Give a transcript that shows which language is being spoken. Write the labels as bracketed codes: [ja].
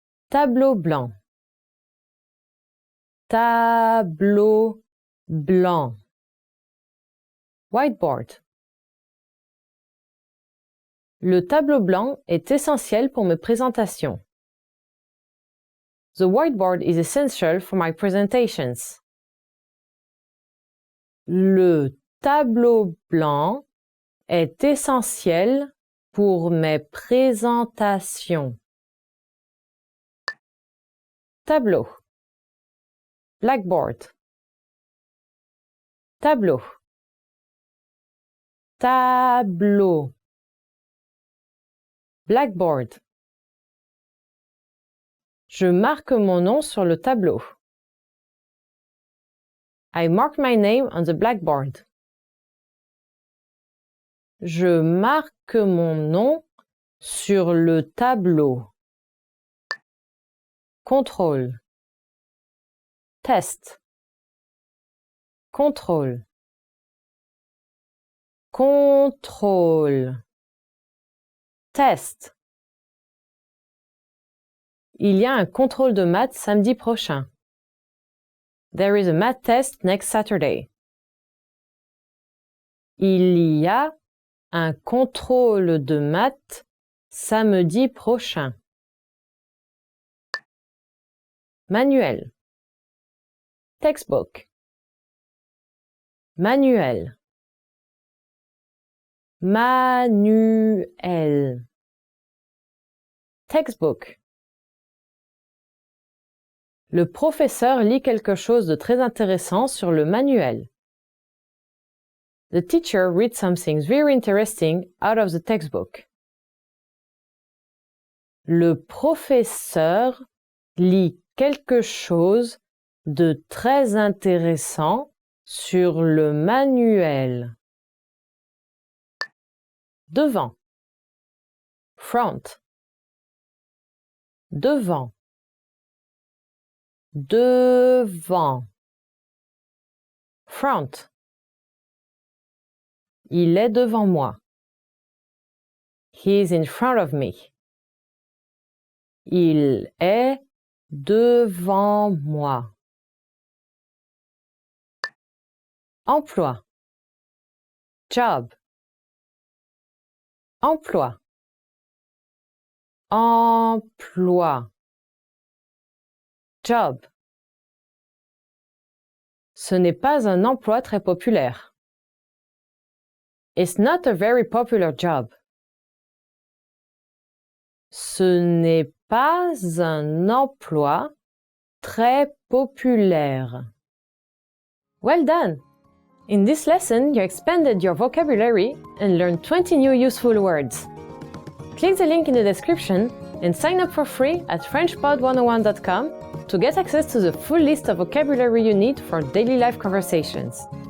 [fr] Tableau blanc. Tableau blanc. [en] Whiteboard. [fr] Le tableau blanc est essentiel pour mes présentations. [en] The whiteboard is essential for my presentations. [fr] Le tableau blanc est essentiel pour mes présentations. Tableau. [en] Blackboard. [fr] Tableau. Tableau. [en] Blackboard. [fr] Je marque mon nom sur le tableau. [en] I mark my name on the blackboard. [fr] Je marque mon nom sur le tableau. Contrôle. [en] Test. [fr] Contrôle. Contrôle. [en] Test. [fr] Il y a un contrôle de maths samedi prochain. [en] There is a math test next Saturday. [fr] Il y a un contrôle de maths samedi prochain. Manuel. [en] Textbook. [fr] Manuel. Manuel. [en] Textbook. [fr] Le professeur lit quelque chose de très intéressant sur le manuel. [en] The teacher reads something very interesting out of the textbook. [fr] Le professeur lit quelque chose de très intéressant sur le manuel. Devant. [en] Front. [fr] Devant. Devant. [en] Front. [fr] Il est devant moi. [en] He is in front of me. [fr] Il est devant moi. Emploi. [en] Job. [fr] Emploi. Emploi. [en] Job. [fr] Ce n'est pas un emploi très populaire. [en] It's not a very popular job. [fr] Ce n'est pas un emploi très populaire. [en] Well done! In this lesson, you expanded your vocabulary and learned 20 new useful words. Click the link in the description and sign up for free at FrenchPod101.com to get access to the full list of vocabulary you need for daily life conversations.